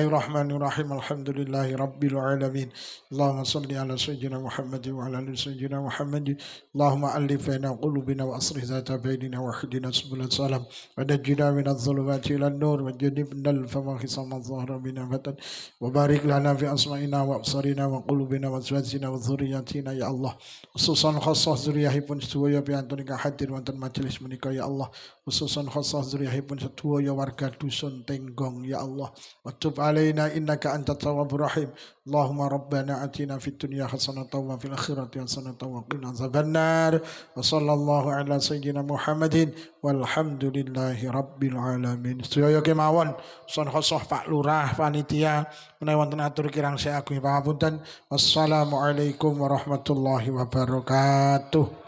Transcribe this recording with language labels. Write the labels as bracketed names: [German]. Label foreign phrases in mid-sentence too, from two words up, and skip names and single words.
[Arabic] الرحمن الرحيم الحمد لله رب العالمين اللهم صل على سيدنا محمد وعلى آل سيدنا محمد اللهم ألف بين قلوبنا وأصلح ذات بيننا واهدنا سبل السلام ونجنا من الظلمات إلى النور وجنبنا الفواحش ما ظهر منها وبطن وبارك لنا في أسمائنا وأبصارنا وقلوبنا وأزواجنا وذرياتنا يا الله [Javanese] khususan khasah zuriyahipun sedaya piantun ingkang hadir wonten majelis menika ya Allah khususan khasah zuriyahipun sedaya warga dusun [Arabic] Tenggong يا الله وتب علينا إنك أنت التواب الرحيم اللهم ربنا آتنا في الدنيا حسنة وفي الآخرة حسنة وقنا عذاب النار وصلى الله على سيدنا محمد والحمد لله رب العالمين [Javanese] sedaya kemawon son khasah Pak Lurah panitia menawi wonten atur kirang saya agung pangapunten [Arabic] والسلام عليكم ورحمة الله وبركاته.